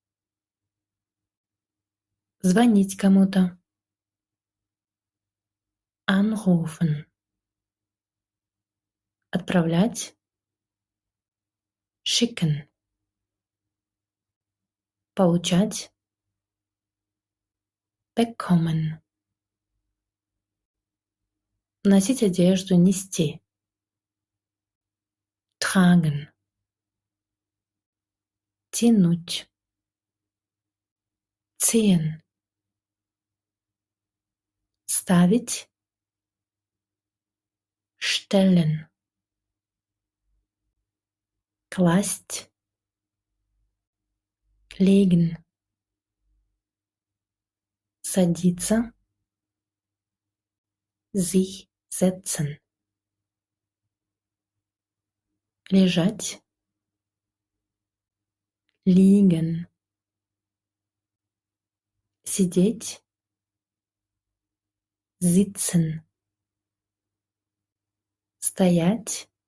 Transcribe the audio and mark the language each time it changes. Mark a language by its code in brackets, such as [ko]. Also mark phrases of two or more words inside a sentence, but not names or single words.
[ru] звонить кому-то, anrufen, отправлять, schicken, получать, bekommen, носить одежду, нести, tragen, тянуть, [de] ziehen, ставить, stellen, класть, [ru] legen, садиться, [de] sich setzen, [ru] лежать, liegen, сидеть, sitzen, стоять,